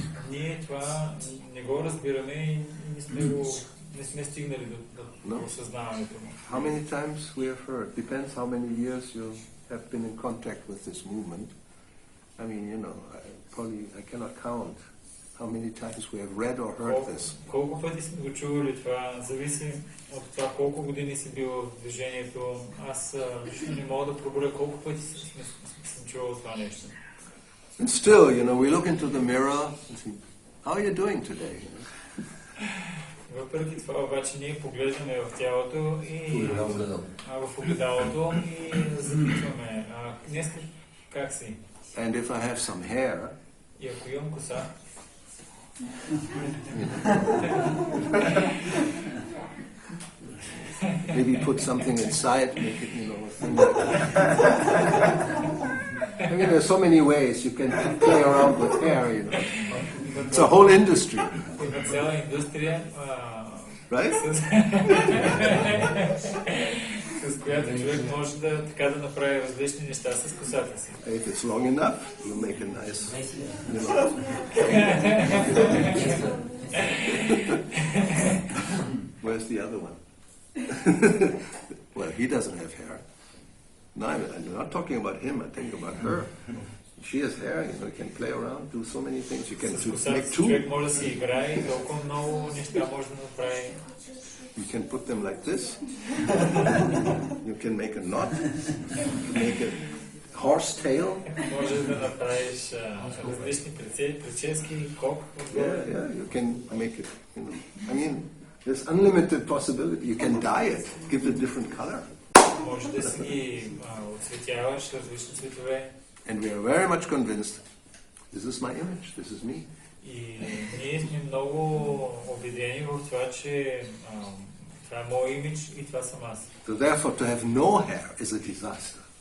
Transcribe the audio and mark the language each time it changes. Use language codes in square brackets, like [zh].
[bg] Ние това не го разбираме и не сме стигнали до осъзнаването му. [en] How many times we have heard? Depends how many years you have been in contact with this movement. I mean, you know, I cannot count how many times we have read or heard this. [bg] Колко пъти сме го чували това, зависи от това колко години си бил в движението. Аз лично не мога да проброя колко пъти съм чувал това нещо. [en] And still, we look into the mirror and see, how are you doing today? [bg] Въпреки това обаче ние поглеждаме в тялото и в огледалото и запитваме, днес как си? [en] And if I have some hair, [bg] и ако имам коса, [en] maybe put something inside, make it, a thing like that. I mean, there's so many ways you can play around with hair, It's a whole industry. [bg] Има цяла индустрия, [en] right? [bg] с която човек може да направи различни неща с косата си. [en] If it's long enough, you make a nice, Where's the other one? Well, he doesn't have hair. No, I'm not talking about him, I'm talking about her. She has hair, you can play around, do so many things. You can make two. [bg] Човек може да си играе и толкова много неща може да направи. [en] You can put them like this. You can make a knot. You can make a horse tail. [bg] Може да направиш различни прически, кок. [en] Yeah, you can make it. I mean, there's unlimited possibility. You can dye it, give it a different color. [bg] Може да си ги оцветяваш различни цветове. [en] And we are very much convinced, this is my image, this is me. [bg] И ние сме много убедени в това, че това е мой имидж и това съм аз. [en] So therefore, to have no hair is a disaster.